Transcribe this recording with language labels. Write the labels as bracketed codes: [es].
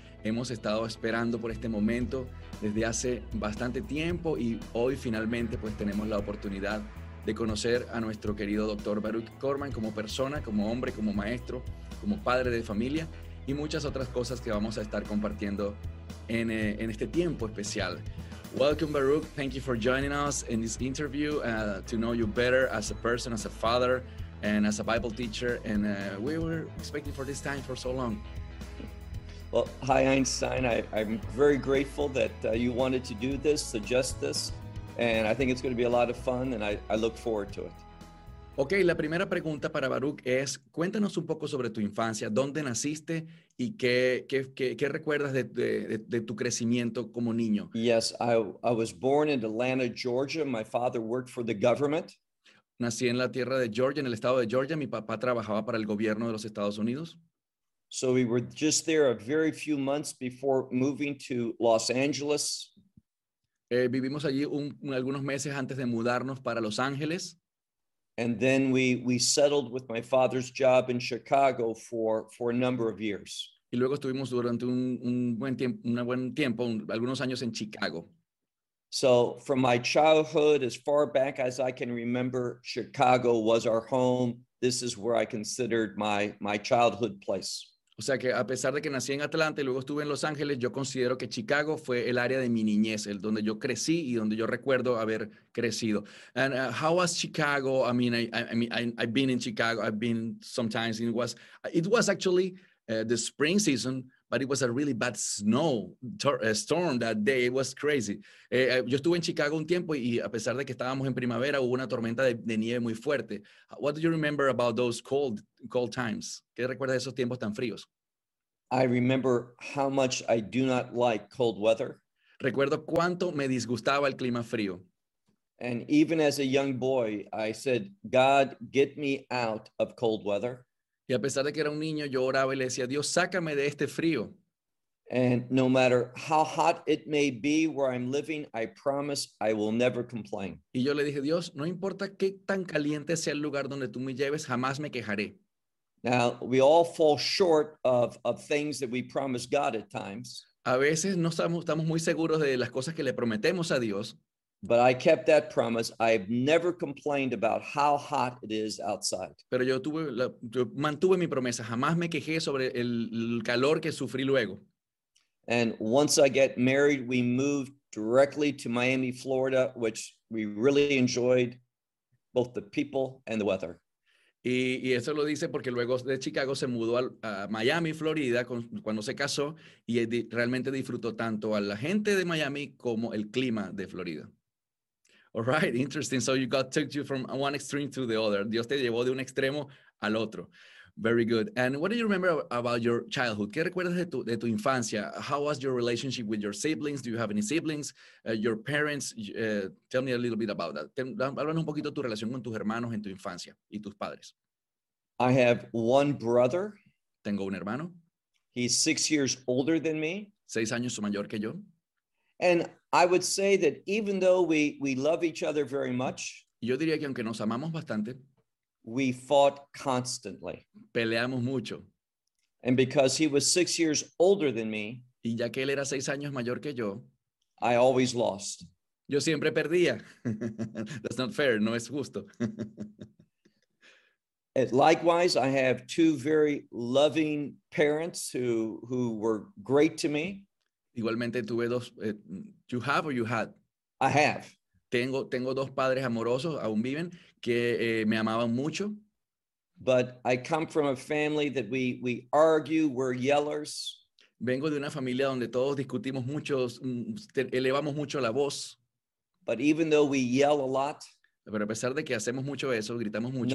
[es] Hemos estado esperando por este momento desde hace bastante tiempo y hoy finalmente pues tenemos la oportunidad de conocer a nuestro querido Dr. Baruch Corman como persona, como hombre, como maestro, como padre de familia y muchas otras cosas que vamos a estar compartiendo en este tiempo especial. [en] Welcome, Baruch. Thank you for joining us in this interview to know you better as a person, as a father, and as a Bible teacher. And we were expecting for this time for so long. Well, hi, Einstein. I'm very grateful that you wanted to do this, suggest this, and I think it's going to be a lot of fun, and I look forward to it. [es] Okay, la primera pregunta para Baruch es, cuéntanos un poco sobre tu infancia, dónde naciste y qué recuerdas de tu crecimiento como niño. [en] Yes, I was born in Atlanta, Georgia. My father worked for the government. [es] Nací en la tierra de Georgia, en el estado de Georgia. Mi papá trabajaba para el gobierno de los Estados Unidos. [en] So we were just there a very few months before moving to Los Angeles. [es] Vivimos allí algunos meses antes de mudarnos para Los Ángeles. [en] And then we settled with my father's job in Chicago for a number of years. [es] Y luego estuvimos durante algunos años en Chicago. [en] So from my childhood, as far back as I can remember, Chicago was our home. This is where I considered my childhood place. [es] O sea que a pesar de que nací en Atlanta y luego estuve en Los Ángeles, yo considero que Chicago fue el área de mi niñez, el donde yo crecí y donde yo recuerdo haber crecido. [en] And how was Chicago? I've been in Chicago. I've been sometimes. It was actually the spring season, but it was a really bad storm that day. It was crazy. [es] Yo estuve en Chicago un tiempo y a pesar de que estábamos en primavera, hubo una tormenta de nieve muy fuerte. [en] What do you remember about those cold times? [es] ¿Qué recuerdas de esos tiempos tan fríos? [en] I remember how much I do not like cold weather. [es] Recuerdo cuánto me disgustaba el clima frío. [en] And even as a young boy, I said, God, get me out of cold weather. [es] Y a pesar de que era un niño, yo oraba y le decía, Dios, sácame de este frío. [en] And no matter how hot it may be where I'm living, I promise I will never complain. [es] Y yo le dije, Dios, no importa qué tan caliente sea el lugar donde tú me lleves, jamás me quejaré. [en] Now, we all fall short of things that we promise God at times. [es] A veces no estamos muy seguros de las cosas que le prometemos a Dios. [en] But I kept that promise. I've never complained about how hot it is outside. [es] Pero yo mantuve mi promesa. Jamás me quejé sobre el calor que sufrí luego. [en] And once I get married, we moved directly to Miami, Florida, which we really enjoyed both the people and the weather. [es] Y eso lo dice porque luego de Chicago se mudó a Miami, Florida, cuando se casó y realmente disfrutó tanto a la gente de Miami como el clima de Florida. [en] All right, interesting. So you got took you from one extreme to the other. [es] Dios te llevó de un extremo al otro. [en] Very good. And what do you remember about your childhood? [es] ¿Qué recuerdas de tu infancia? [en] How was your relationship with your siblings? Do you have any siblings? Your parents? Tell me a little bit about that. [es] Háblanos un poquito de tu relación con tus hermanos en tu infancia y tus padres. [en] I have one brother. [es] Tengo un hermano. [en] He's 6 years older than me. [es] 6 años mayor que yo. [en] And I would say that even though we love each other very much, [es] yo diría que aunque nos amamos bastante, [en] we fought constantly. [es] Peleamos mucho. [en] And because he was 6 years older than me, [es] y ya que él era 6 años mayor que yo, [en] I always lost. [es] Yo siempre perdía. [en] That's not fair. [es] No es justo. [en] Likewise, I have two very loving parents who were great to me. [es] Igualmente tuve dos. [en] You have or you had? I have. [es] Tengo dos padres amorosos, aún viven, que me amaban mucho. [en] But I come from a family that we argue, we're yellers. [es] Vengo de una familia donde todos discutimos mucho, elevamos mucho la voz. [en] But even though we yell a lot, [es] pero a pesar de que hacemos mucho eso, gritamos mucho,